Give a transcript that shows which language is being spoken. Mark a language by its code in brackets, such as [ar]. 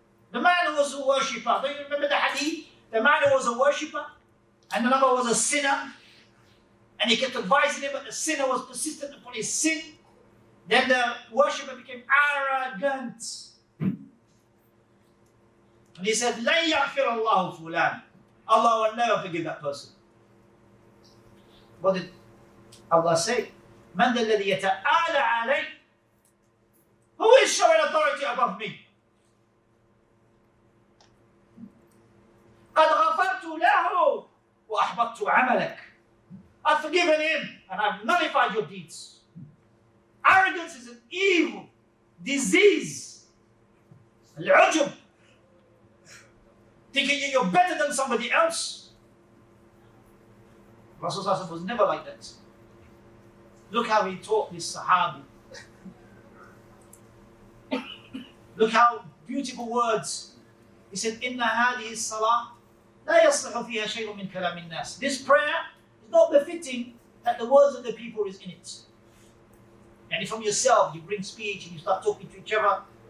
[en] The man who was a worshipper, don't you remember the hadith? The man who was a worshipper and another was a sinner, and he kept advising him, but the sinner was persistent upon his sin. Then the worshipper became arrogant. And he said, [ar] لَن يَغْفِرَ اللَّهُ فُلَانٍ. [en] Allah will never forgive that person. What did Allah say? [ar] مَنْ ذَا الَّذِي يَتَعَالَى عَلَيْهِ. [en] Who is showing authority above me? [ar] قَدْ غَفَرْتُ لَهُ وَأَحْبَطْتُ عَمَلَكَ. [en] I've forgiven him and I've nullified your deeds. Arrogance is an evil disease. Al-ujub. Thinking you're better than somebody else. Rasulullah was never like that. Look how he taught this Sahabi. Look how beautiful words. He said, [ar] إِنَّ هَذِهِ الصَّلَاةِ لَا يَصْلِحُ فِيهَا شَيْءٌ مِنْ كَلَامِ النَّاسِ. [en] This prayer is not befitting that the words of the people is in it. And from yourself, you bring speech and you start talking to each other.